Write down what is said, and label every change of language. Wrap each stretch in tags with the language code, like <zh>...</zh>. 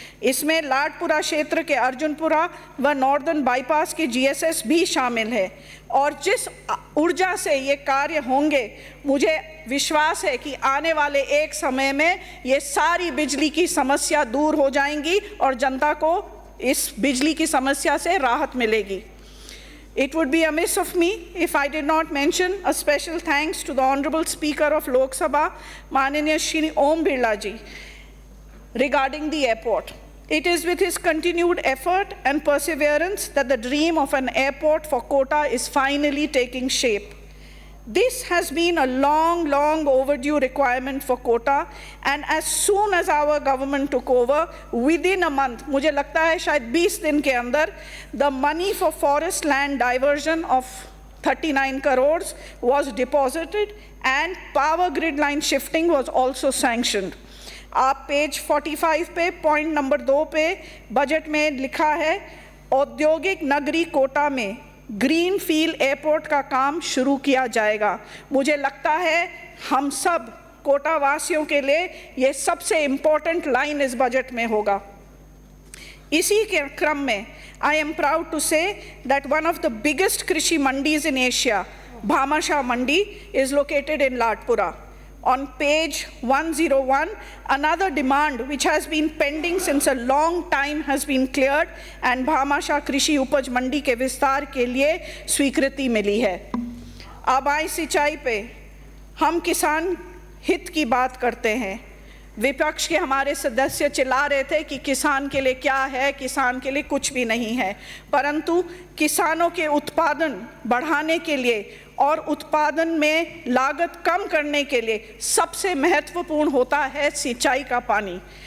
<hi>इसमें लाडपुरा क्षेत्र के अर्जुनपुरा व नॉर्दर्न बाईपास के जीएसएस भी शामिल है। और जिस ऊर्जा से ये कार्य होंगे, मुझे विश्वास है कि आने वाले एक समय में ये सारी बिजली की समस्या दूर हो जाएंगी और जनता को इस बिजली की समस्या से राहत मिलेगी।</hi> <en>It would be amiss of me if I did not mention a special thanks to the Honorable Speaker of Lok Sabha, Mananiya Shri Om Birla ji, regarding the airport. It is with his continued effort and perseverance that the dream of an airport for Kota is finally taking shape. This has been a long, long overdue requirement for Kota, and as soon as our government took over, within a month,</en> <hi>मुझे लगता है शायद 20 दिन के अंदर,</hi> <en>the money for forest land diversion of 39 crores was deposited and power grid line shifting was also sanctioned.</en> <hi>आप page 45 पे point number 2 पे बजट में लिखा है, औद्योगिक नगरी कोटा में ग्रीन फील्ड एयरपोर्ट का काम शुरू किया जाएगा। मुझे लगता है हम सब कोटा वासियों के लिए ये सबसे इम्पोर्टेंट लाइन इस बजट में होगा। इसी के क्रम में</hi> <en>I am proud to say that one of the biggest krishi mandis in Asia, Bhamashah Mandi, is located in Ladpura. On page 101, another demand which has been pending since a long time has been cleared and</en> <hi>Bhamashah कृषि उपज मंडी के विस्तार के लिए स्वीकृति मिली है. अब आए सिंचाई पे, हम किसान हित की बात करते हैं. विपक्ष के हमारे सदस्य चिल्ला रहे थे कि किसान के लिए क्या है, किसान के लिए कुछ भी नहीं है, परंतु किसानों के उत्पादन बढ़ाने के लिए और उत्पादन में लागत कम करने के लिए सबसे महत्वपूर्ण होता है सिंचाई का पानी.</hi>